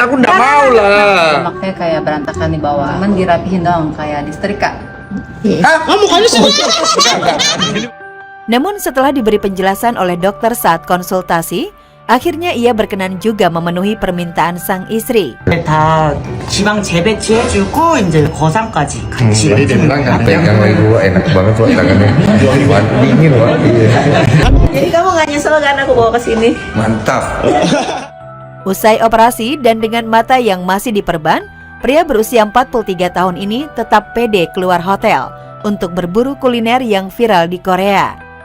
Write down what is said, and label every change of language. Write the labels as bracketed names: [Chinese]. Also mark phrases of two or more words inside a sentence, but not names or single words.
[Indonesian] Aku nggak mau lah. Makanya kayak berantakan di bawah, cuman dirapihin dong kayak disetrika. Mukanya sih. Namun setelah diberi penjelasan oleh dokter saat konsultasi, akhirnya ia berkenan juga memenuhi permintaan sang istri. [Korean] 다 지방 재배치해주고 이제 거상까지 같이 [Indonesian] Pegang lagi gua enak banget tuh tangannya. Dingin loh. Jadi kamu nggak nyesel kan aku bawa ke sini? Mantap. Usai operasi dan dengan mata yang masih diperban, pria berusia 43 tahun ini tetap pede keluar hotel untuk berburu kuliner yang viral di Korea.